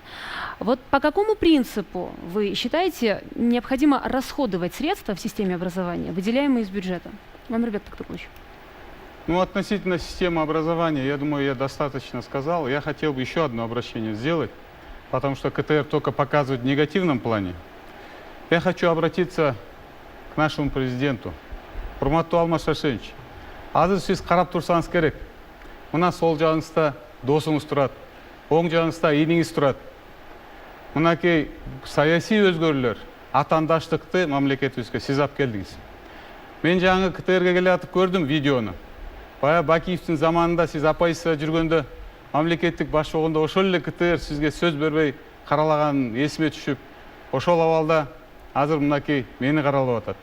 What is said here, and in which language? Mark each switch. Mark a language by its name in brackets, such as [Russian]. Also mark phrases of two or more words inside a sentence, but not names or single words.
[Russian] Вот по какому принципу вы считаете необходимо расходовать средства в системе образования, выделяемые из бюджета? Мамирбек Токтагулович. Ну, относительно системы образования, я думаю, я достаточно сказал. Я хотел бы еще одно обращение сделать, потому что КТР только показывает в негативном плане. Я хочу обратиться к нашему президенту. [Kyrgyz] Урматтуу Алмаз Шаршенович, азыр сиз карап турсаңыз керек. Мына сол жағыңызда досыңыз турат, оң жағыңызда иниңиз турат. Мынакей саясий өзгөрүүлөр, атаандаштыкты мамлекетибизге сиз алып келдиңиз. Мен жаңы КТРге келатып көрдüm видеону. Бая Бакиевтин заманында сиз оппозицияда жүргөндө мамлекеттик баш болгондо ошол эле КТР сизге сөз бербей каралаган эсиме түшүп, ошол абалда азыр мынакей мени каралап атат.